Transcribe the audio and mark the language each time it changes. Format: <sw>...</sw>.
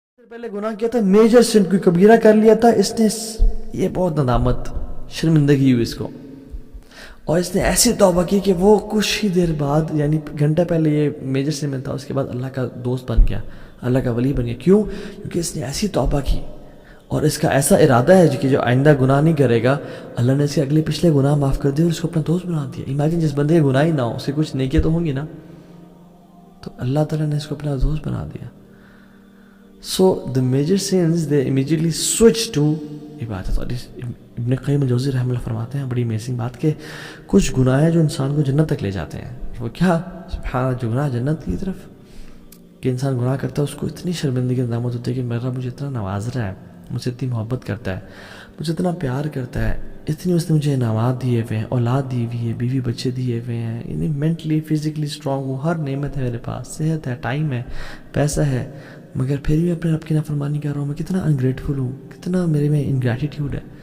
<ur>پہلے گناہ کیا تھا, میجر سن, کوئی کبیرہ کر لیا تھا اس نے, یہ بہت ندامت شرمندگی ہوئی اس کو, اور اس نے ایسی توبہ کی کہ وہ کچھ ہی دیر بعد, یعنی گھنٹہ پہلے یہ میجر سن میں تھا, اس کے بعد اللہ کا دوست بن گیا, اللہ کا ولی بن گیا. کیوں؟ کیونکہ اس نے ایسی توبہ کی اور اس کا ایسا ارادہ ہے کہ جو آئندہ گناہ نہیں کرے گا, اللہ نے اس کے اگلے پچھلے گناہ معاف کر دیے اور اس کو اپنا دوست بنا دیا. امیجن جس بندے کے گناہ ہی نہ ہو, اس کے کچھ نیکیاں تو ہوں گی نا, تو اللہ تعالیٰ نے اس کو اپنا دوست بنا دیا.</ur> <en>So the major sins they immediately switch to عبادت.</en> <ur>اور ابن قیم الجوزی رحمہ اللہ فرماتے ہیں بڑی امیزنگ بات کہ کچھ گناہ ہیں جو انسان کو جنت تک لے جاتے ہیں. وہ کیا؟ سبحان اللہ, جو گناہ جنت کی طرف, کہ انسان گناہ کرتا ہے اس کو اتنی شرمندگی ندامت ہوتی ہے کہ میرا مجھے اتنا نواز رہا ہے, مجھ سے اتنی محبت کرتا ہے, مجھے اتنا پیار کرتا ہے, اتنی اس نے مجھے انعامات دیے ہوئے ہیں, اولاد دی ہوئی ہے, بیوی بچے دیے ہوئے ہیں, یعنی مینٹلی فزیکلی اسٹرانگ ہوں, ہر نعمت ہے میرے پاس, صحت ہے, ٹائم ہے, پیسہ ہے, مگر پھر بھی اپنے رب کی نافرمانی کر رہا ہوں. میں کتنا انگریٹفل ہوں, کتنا میرے میں انگریٹیٹیوڈ ہے.</ur>